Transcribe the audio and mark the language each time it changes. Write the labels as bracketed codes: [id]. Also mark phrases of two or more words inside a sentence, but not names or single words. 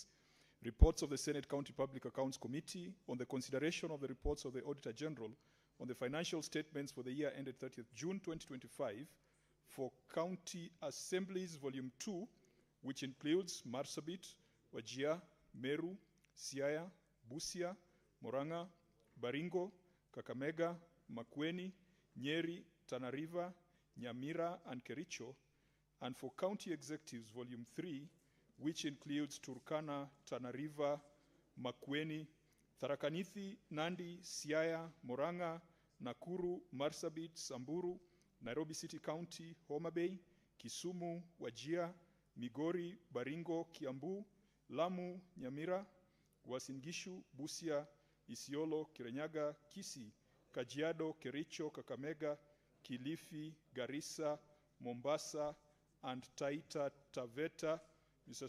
[en] Reports of the Senate County Public Accounts Committee on the consideration of the reports of the Auditor General on the financial statements for the year ended 30th June 2025 for County Assemblies Volume 2, which includes Marsabit, Wajir, Meru, Siaya, Busia, Murang'a, Baringo, Kakamega, Makueni, Nyeri, Tana River, Nyamira, and Kericho, and for County Executives Volume 3, which includes Turkana, Tana River, Makueni, Tharaka Nithi, Nandi, Siaya, Murang'a, Nakuru, Marsabit, Samburu, Nairobi City County, Homa Bay, Kisumu, Wajir, Migori, Baringo, Kiambu, Lamu, Nyamira, Uasin Gishu, Busia, Isiolo, Kirinyaga, Kisii, Kajiado, Kericho, Kakamega, Kilifi, Garissa, Mombasa, and Taita Taveta. Mr.